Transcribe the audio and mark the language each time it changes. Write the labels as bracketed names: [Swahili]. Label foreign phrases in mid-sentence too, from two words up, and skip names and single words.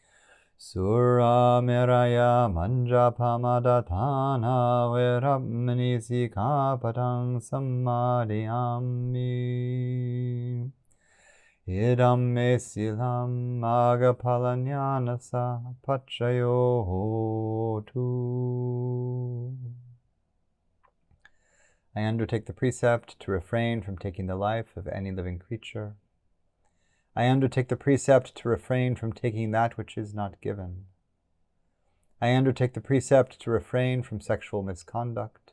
[Pali] Suramiraya manjapamadhatana veramani sikapatang sammadhiyami. Idam me silam agapalanyanasa pachayo hotu. [English] I undertake the precept to refrain from taking the life of any living creature. I undertake the precept to refrain from taking that which is not given. I undertake the precept to refrain from sexual misconduct.